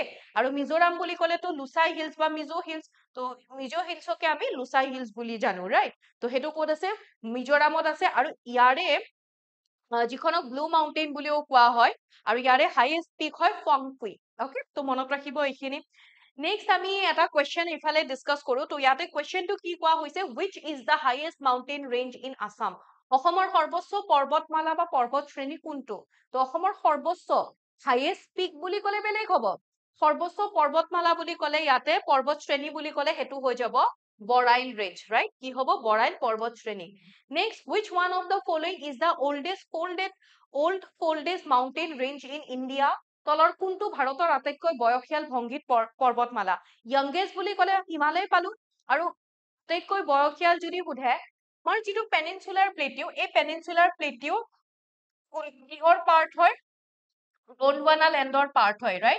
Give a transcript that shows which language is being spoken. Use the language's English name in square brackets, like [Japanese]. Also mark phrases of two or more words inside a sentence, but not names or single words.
[Assamese] আৰু মিজোৰাম বুলি ক'লেতো লুচাই হিলছ বা মিজো হিলছ, তো মিজো হিলছকে আমি লুচাই হিলছ বুলি জানো, ৰাইট? তো সেইটো ক'ত আছে, মিজোৰামত আছে, আৰু ইয়াৰে যিখনক ব্লু মাউণ্টেইন বুলিও কোৱা হয়, আৰু ইয়াৰে [English] highest peak [Assamese] হয় ফংকুই, অকে? তো মনত ৰাখিব এইখিনি। নেক্সট আমি এটা কুৱেশ্যন ইফালে ডিছকাছ কৰো। তো ইয়াতে কুৱেশ্যনটো কি কোৱা হৈছে, [English] which is the highest mountain range in Assam? [Assamese] অসমৰ সৰ্বোচ্চ পৰ্বতমালা বা পৰ্বত শ্ৰেণী কোনটো? তো অসমৰ সৰ্বোচ্চ [English] highest peak [Assamese] বুলি ক'লে বেলেগ হ'ব, সৰ্বোচ্চ পৰ্বতমালা বুলি ক'লে, ইয়াতে পৰ্বত শ্ৰেণী বুলি ক'লে সেইটো হৈ যাব বৰাইল ৰেঞ্জ, ৰাইট? কি হ'ব, বৰাইল পৰ্বত শ্ৰেণী। নেক্সট, [English] which one of the following is the old folded mountain range in India? [Assamese] তলৰ কোনটো ভাৰতৰ আটাইতকৈ বয়সীয়াল ভংগীত পৰ্বতমালা? য়ংগেষ্ট বুলি ক'লে হিমালয় পালো, আৰু আটাইতকৈ বয়সীয়াল যদি সোধে, আমাৰ যিটো [English] peninsular plateau, [Assamese] এই [English] peninsular plateau [Assamese] কিহৰ পাৰ্ট হয়? গোণ্ডৱানা লেণ্ডৰ পাৰ্ট হয়, ৰাইট?